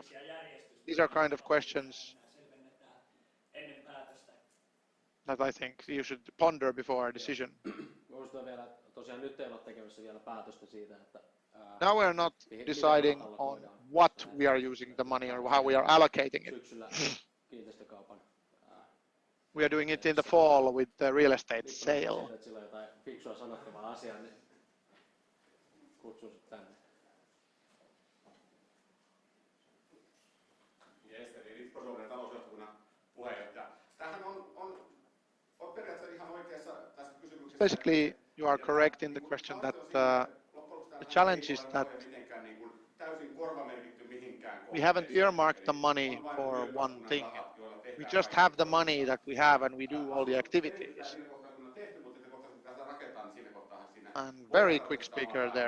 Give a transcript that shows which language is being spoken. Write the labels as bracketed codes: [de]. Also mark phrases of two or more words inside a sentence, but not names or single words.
[en] These are kind of questions that I think you should ponder before a decision. Now we're not deciding on what we are using the money or how we are allocating it. We are doing it in the fall with the real estate sale. [fi] Että sillä on jotain fiksua sanottavaa asiaa, niin kutsun sut tänne. Eli Suomen talousjohtokunnan puheenjohtaja. Tämähän on periaatteessa ihan oikeassa tässä kysymyksessä. [en] Basically, you are correct in the question that the challenge is that we haven't earmarked the money for one thing. We just have the money that we have and we do all the activities. And very quick speaker there.